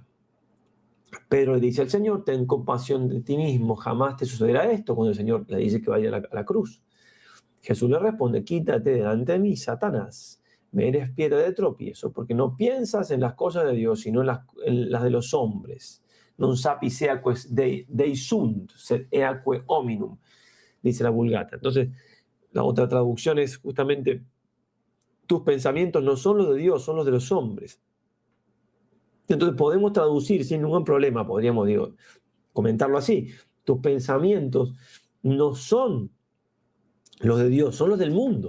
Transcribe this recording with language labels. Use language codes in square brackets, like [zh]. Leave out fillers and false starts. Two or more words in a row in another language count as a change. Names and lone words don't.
[es] Pedro le dice al Señor, ten compasión de ti mismo, jamás te sucederá esto, cuando el Señor le dice que vaya a la cruz. Jesús le responde, quítate delante de mí, Satanás, me eres piedra de tropiezo, porque no piensas en las cosas de Dios, sino en las de los hombres. [la] Non sapis eaque Dei sunt, sed eaque hominum, [es] dice la Vulgata. Entonces, la otra traducción es justamente, tus pensamientos no son los de Dios, son los de los hombres. Entonces podemos traducir sin ningún problema, podríamos comentarlo así. Tus pensamientos no son los de Dios, son los del mundo.